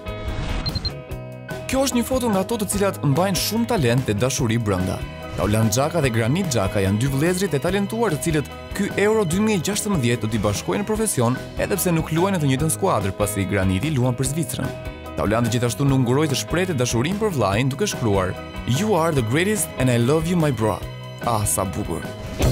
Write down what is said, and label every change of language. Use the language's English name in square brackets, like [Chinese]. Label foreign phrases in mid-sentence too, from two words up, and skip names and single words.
[Albanian] Kjo është një foto nga ato të cilat mbajnë shumë talent dhe dashuri brenda. Taulan Xhaka dhe Granit Xhaka janë dy vëllezërit e talentuar të cilët ky Euro 2016 do t'i bashkojnë në profesion, edhe pse nuk luajnë në të njëjtën skuadër, pasi Graniti luan për Zvicrën. Taulan gjithashtu nuk nguroi të shprehte dashurinë për vllajin duke shkruar: [English] "You are the greatest and I love you my bro." [Albanian] Ah, sa bukur.